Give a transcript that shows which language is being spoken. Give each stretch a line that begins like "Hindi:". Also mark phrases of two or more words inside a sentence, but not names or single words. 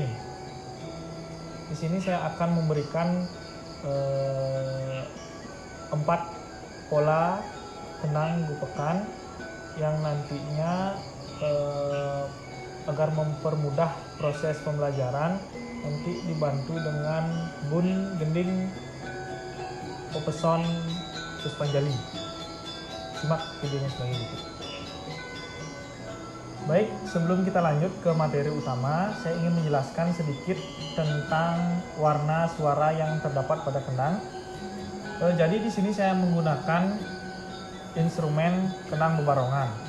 Indonesian: Di sini saya akan memberikan 4 pola kenang gupekan yang nantinya agar mempermudah proses pembelajaran, nanti dibantu dengan bun gending pepeson Puspanjali. Simak videonya sebagai berikut. Baik, sebelum kita lanjut ke materi utama, saya ingin menjelaskan sedikit tentang warna suara yang terdapat pada kenang. Jadi di sini saya menggunakan instrumen kenang bebarongan.